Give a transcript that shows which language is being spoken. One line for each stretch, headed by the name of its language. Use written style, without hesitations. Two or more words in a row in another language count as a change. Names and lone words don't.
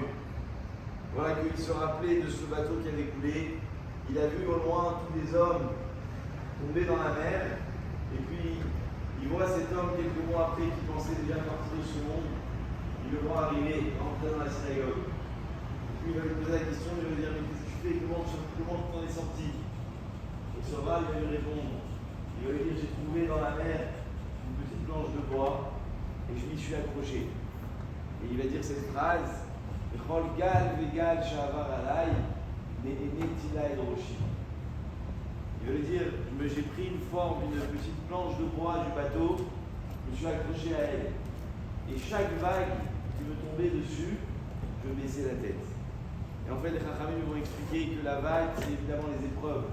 French: Voilà qu'il se rappelait de ce bateau qui avait coulé, il a vu au loin tous les hommes tomber dans la mer, et puis il voit cet homme quelques mois après qui pensait déjà partir de ce monde, il le voit arriver, rentrer dans la synagogue. Et puis il va lui poser la question, il va lui dire mais qu'est-ce que tu fais, comment tu t'en es sorti? Et ce rabbin il va lui répondre, il va lui dire j'ai trouvé dans la mer une petite planche de bois et je m'y suis accroché. Et il va dire cette phrase
Hebrew: כל גל וגל שבר עלי נענעתי לו אל ראשי.
French: Il veut dire j'ai pris une forme d'une petite planche de bois du bateau, je me suis accroché à elle. Et chaque vague qui me tombait dessus, je baissais la tête. Et en fait, les Chachamim vont expliquer que la vague, c'est évidemment les épreuves.